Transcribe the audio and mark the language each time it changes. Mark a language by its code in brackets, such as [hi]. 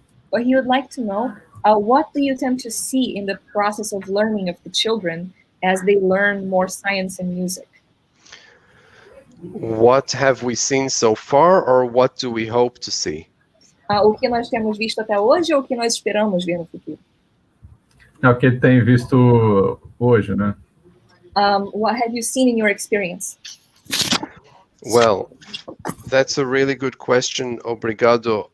[en] What he would like to know, what do you tend to see in the process of learning of the children as they learn more science and music? What have we seen so far, or what do we hope to see? [pt] O que nós temos visto até hoje ou o que nós esperamos ver no futuro? É o que ele tem visto hoje, né? [en] What have you seen in your experience? Well, that's a really good question. [pt] Obrigado.